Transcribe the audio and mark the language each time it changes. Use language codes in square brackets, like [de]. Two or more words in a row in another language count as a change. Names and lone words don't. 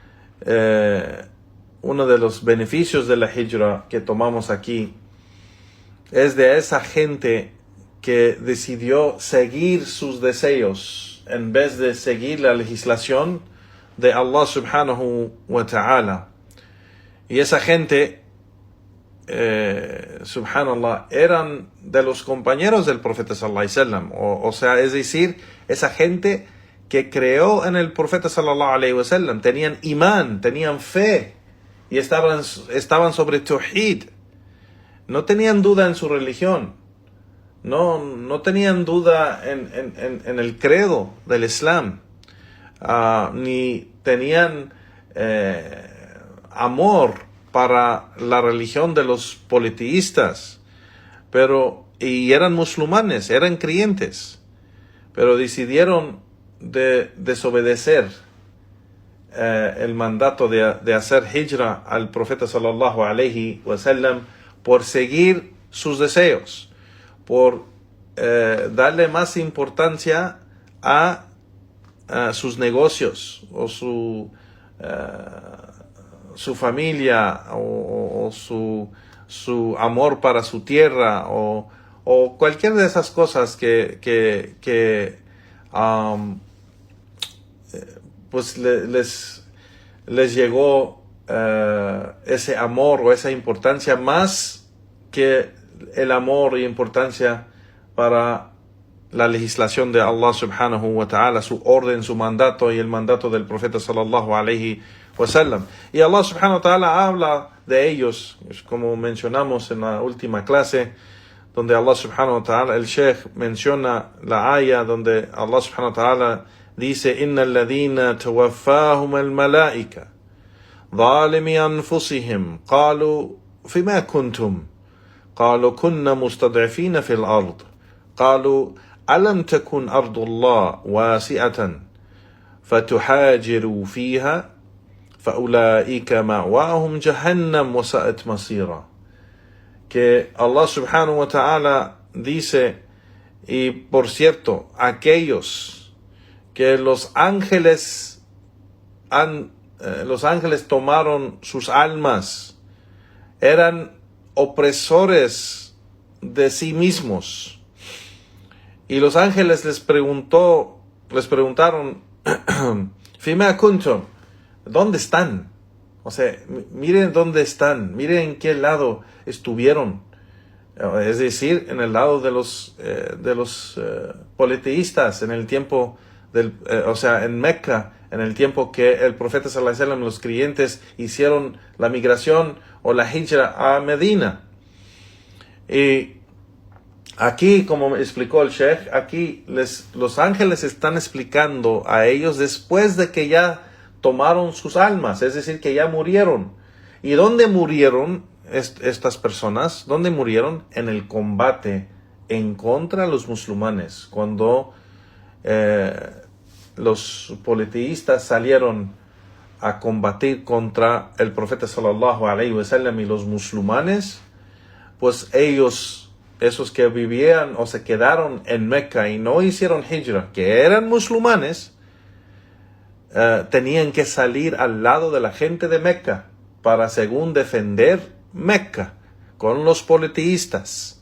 [es] uno de los beneficios de la hijra que tomamos aquí es de esa gente que decidió seguir sus deseos en vez de seguir la legislación de Allah [ar] سبحانه وتعالى. [es] Y esa gente, subhanallah, eran de los compañeros del profeta [ar] صلى الله عليه وسلم, [es] o sea, es decir, esa gente que creó en el profeta [ar] صلى الله عليه وسلم, [es] tenían imán, tenían fe, y estaban sobre tawhid, no tenían duda en su religión, no tenían duda en el credo del Islam, ni tenían amor para la religión de los politeístas, y eran musulmanes, eran creyentes, pero decidieron desobedecer el mandato de hacer hijra al profeta [ar] صلى الله عليه وسلم, [es] por seguir sus deseos, por darle más importancia a sus negocios, o su familia, o su amor para su tierra, o cualquier de esas cosas que pues les llegó ese amor o esa importancia, más que el amor y importancia para la legislación de Allah [ar] سبحانه وتعالى, [es] su orden, su mandato y el mandato del profeta [ar] صلى الله عليه وسلم. [es] Y Allah [ar] سبحانه وتعالى [es] habla de ellos, como mencionamos en la última clase, donde Allah [ar] سبحانه وتعالى, [es] el Sheikh menciona la aya donde Allah [ar] سبحانه وتعالى [es] dice: [ar] إن الذين توفاهم al-malaika ظالمي أنفسهم قالوا فيما كنتم قالوا كنا مستضعفين في الأرض قالوا ألم تكن أرض الله واسعة فتحاجروا فيها فأولئك مأواهم جهنم وساءت مصيرا. [es] Que Allah subhanahu wa ta'ala dice, y por cierto, aquellos que los ángeles tomaron sus almas, eran opresores de sí mismos. Y los ángeles les preguntaron, [ar] فيم كنتم, [es] ¿dónde están? O sea, miren dónde están, miren en qué lado estuvieron. Es decir, en el lado de los politeístas, en el tiempo en Mecca, en el tiempo que el profeta [ar] صلى الله عليه وسلم, [es] los creyentes hicieron la migración o la hijra a Medina. Y aquí, como explicó el Sheikh, aquí los ángeles están explicando a ellos después de que ya tomaron sus almas, es decir, que ya murieron. ¿Y dónde murieron estas personas? ¿Dónde murieron? En el combate en contra de los musulmanes. Cuando los politeístas salieron a combatir contra el profeta [ar] صلى الله عليه وسلم [es] y los musulmanes, pues ellos, esos que vivían o se quedaron en Mecca y no hicieron hijra, que eran musulmanes, tenían que salir al lado de la gente de Mecca para, según, defender Mecca con los politeístas.